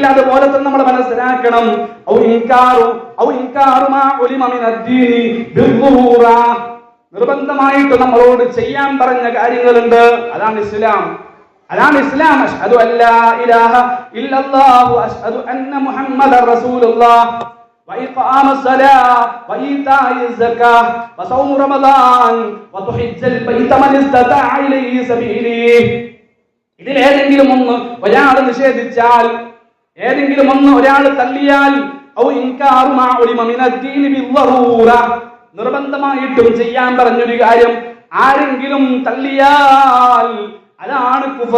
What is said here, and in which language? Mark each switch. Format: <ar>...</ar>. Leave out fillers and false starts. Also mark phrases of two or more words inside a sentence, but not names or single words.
<ml>അതുപോലെ തന്നെ നമ്മൾ മനസ്സിലാക്കണം, നിർബന്ധമായിട്ട് നമ്മളോട് ചെയ്യാൻ പറഞ്ഞ കാര്യങ്ങളുണ്ട്. അതാണ് ഇസ്ലാം.</ml> <ar>أشهد ألا إله إلا الله أشهد أن محمدا رسول الله وإقام الصلاة وإيتاء الزكاة وصوم رمضان وحج البيت من استطاع إليه سبيلا.</ar> <ml>ഇതിലേതെങ്കിലും ഒന്ന് ഒരാൾ നിഷേധിച്ചാൽ, ഏതെങ്കിലും ഒന്ന് ഒരാൾ തള്ളിയാൽ, നിർബന്ധമായിട്ടും ചെയ്യാൻ പറഞ്ഞൊരു കാര്യം ആരെങ്കിലും തള്ളിയാൽ അതാണ് കുഫർ.</ml>